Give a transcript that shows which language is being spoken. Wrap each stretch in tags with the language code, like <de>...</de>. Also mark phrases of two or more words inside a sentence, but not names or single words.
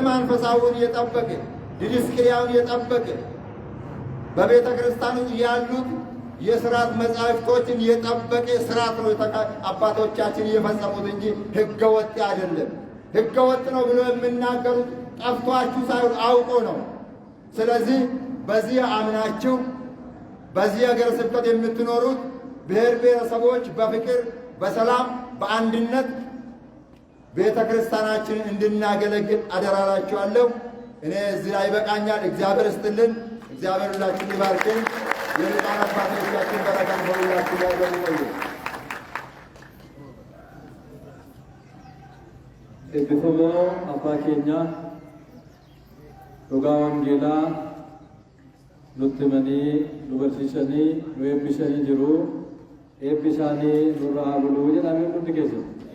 <am>መንፈሳዊውን የጠበቀ ዲድስቅልያውን የጠበቀ በቤተ ክርስቲያኑ ያሉት የሥርዓት መጻሕፍቶችን የጠበቀ ሥርዓት ነው አባቶቻችን የፈጸሙት እንጂ ሕገ ወጥ አይደለም። ሕገ ወጥ ነው ብሎ የምናገሩት ጠፍቷችሁ ሳይሆን አውቆ ነው። ስለዚህ በዚህ አምናችሁ በዚህ ሀገረ ስብከት የምትኖሩት ብሔር ብሔረሰቦች በፍቅር በሰላም በአንድነት ቤተ ክርስቲያናችንን እንድናገለግል አደራላችኋለሁ። እኔ እዚህ ላይ ይበቃኛል። እግዚአብሔር ይስጥልን። እግዚአብሔር ሁላችሁን ይባርክን። የሊቃነ አባቶቻችን በረከት በሁላችሁ ላይ ይሁን።</am> <om>eebbifamoo abbaa keenya dhugaa wangeelaa nutti himanii nu barsiisanii nu eebbisanii jiru. Eebbi isaanii nurraa haa buluu jedhamee nutti keessatti.</om>